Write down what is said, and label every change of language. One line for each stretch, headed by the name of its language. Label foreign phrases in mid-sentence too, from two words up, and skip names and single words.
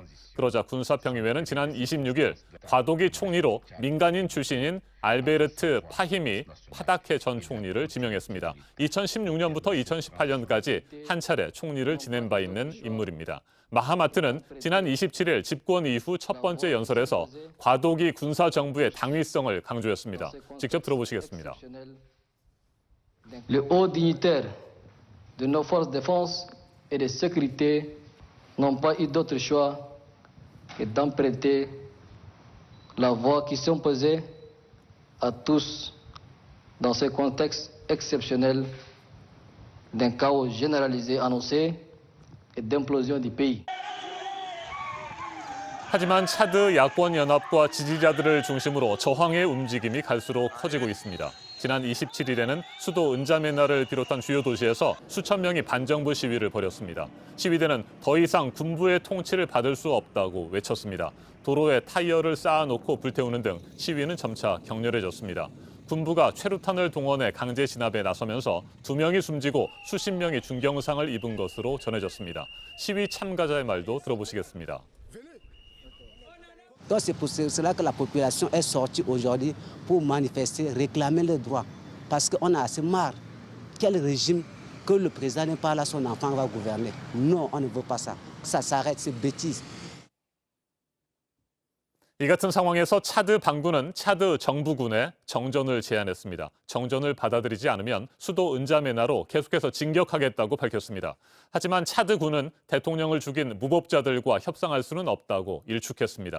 Korean: 그러자 군사평의회는 지난 26일 과도기 총리로 민간인 출신인 알베르트 파히미 파다케 전 총리를 지명했습니다. 2016년부터 2018년까지 한 차례 총리를 지낸 바 있는 인물입니다. 마하마트는 지난 27일 집권 이후 첫 번째 연설에서 과도기 군사정부의 당위성을 강조했습니다. 직접 들어보시겠습니다.
French: de nos forces de défense et de sécurité n'ont pas eu d'autre choix que d'emprunter la voie qui s'imposait à tous dans ce contexte exceptionnel d'un chaos généralisé annoncé et d'implosion du pays.
Korean: 하지만 차드 야권 연합과 지지자들을 중심으로 저항의 움직임이 갈수록 커지고 있습니다. 지난 27일에는 수도 은자메나를 비롯한 주요 도시에서 수천 명이 반정부 시위를 벌였습니다. 시위대는 더 이상 군부의 통치를 받을 수 없다고 외쳤습니다. 도로에 타이어를 쌓아놓고 불태우는 등 시위는 점차 격렬해졌습니다. 군부가 최루탄을 동원해 강제 진압에 나서면서 2명이 숨지고 수십 명이 중경상을 입은 것으로 전해졌습니다. 시위 참가자의 말도 들어보시겠습니다.
French: Donc c'est pour cela que la population est sortie aujourd'hui pour manifester, réclamer leurs droits. Parce qu'on a assez marre. Quel régime que le président n'est pas là, son enfant va gouverner. Non, on ne veut pas ça. Ça s'arrête, c'est bêtise.
Korean: 이 같은 상황에서 차드 반군은 차드 정부군에 정전을 제안했습니다. 정전을 받아들이지 않으면 수도 은자메나로 계속해서 진격하겠다고 밝혔습니다. 하지만 차드군은 대통령을 죽인 무법자들과 협상할 수는 없다고 일축했습니다.